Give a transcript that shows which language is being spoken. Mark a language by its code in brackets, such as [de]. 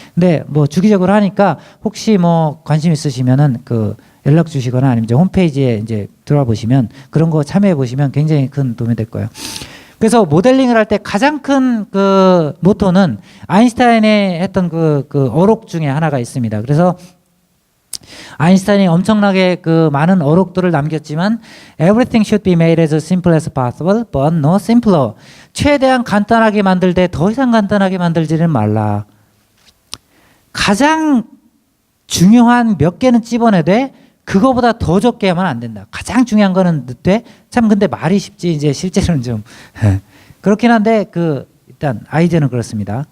[ko] 근데 뭐 주기적으로 하니까 혹시 뭐 관심 있으시면은 그 연락 주시거나 아니면 이제 홈페이지에 이제 들어와 보시면 그런 거 참여해 보시면 굉장히 큰 도움이 될 거예요. 그래서 모델링을 할 때 가장 큰 그 모토는 아인슈타인이 했던 그 어록 중에 하나가 있습니다. 그래서 아인슈타인이 엄청나게 그 많은 어록들을 남겼지만 [en] everything should be made as simple as possible but no simpler. [ko] 최대한 간단하게 만들 때 더 이상 간단하게 만들지는 말라. 가장 중요한 몇 개는 찝어내되 그거보다 더 적게 하면 안 된다. 가장 중요한 거는 돼. 참 근데 말이 쉽지 이제 실제로는 좀 그렇긴 한데 그 일단 아이디어는 그렇습니다.